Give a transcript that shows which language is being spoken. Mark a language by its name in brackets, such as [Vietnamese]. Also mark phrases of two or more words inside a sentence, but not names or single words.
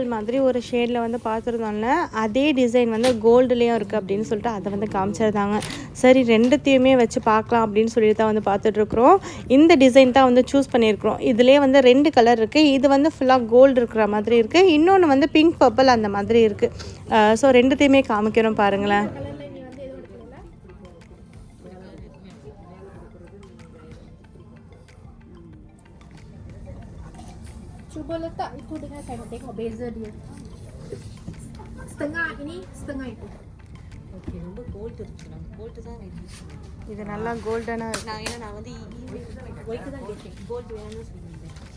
[Tamil] மாதிரி ஒரு ஷேடில் பார்த்துருந்தோம்ல, அதே டிசைன் கோல்டுலேயும் இருக்குது அப்படின்னு சொல்லிட்டு அதை காமிச்சிருந்தாங்க. சரி, ரெண்டுத்தையுமே வச்சு பார்க்கலாம் அப்படின்னு சொல்லிட்டு தான் பார்த்துட்ருக்குறோம். இந்த டிசைன் தான் சூஸ் பண்ணியிருக்கிறோம். இதுலேயே 2 கலர் இருக்குது. இது ஃபுல்லாக கோல்டு இருக்கிற மாதிரி இருக்குது. இன்னொன்று [English] pink purple [Tamil] அந்த மாதிரி இருக்குது. ஸோ ரெண்டுத்தையுமே காமிக்கிறோம் பாருங்களேன். [Malay] Cuba letak itu dengan saya nak tengok beza dia. Setengah ini, setengah itu. [Tamil] ஓகே, ரொம்ப கோல்டு இருக்குது. நான் கோல்டு தான் வேணும். இது நல்லா கோல்டனாக இருக்குது. நான் ஒயிட்டு தான் கேட்டேன். கோல்டு வேணும்னு சொல்லியிருந்தேன்.